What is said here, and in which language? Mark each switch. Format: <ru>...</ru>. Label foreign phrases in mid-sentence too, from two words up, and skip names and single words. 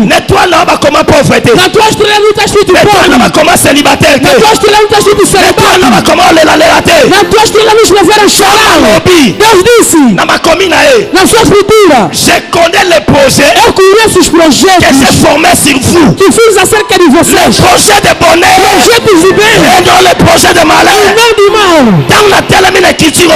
<pt>Na tua estrela não está escrito pobre. Na tua estrela não está escrito celibato. Na tua estrela não escreveram chorar. Deus disse na sua escritura: eu conheço os projetos que fiz acerca de você.</pt> <fr>Le projet de bonheur et non le projet de malheur. Dans la télémine qui tire.</fr>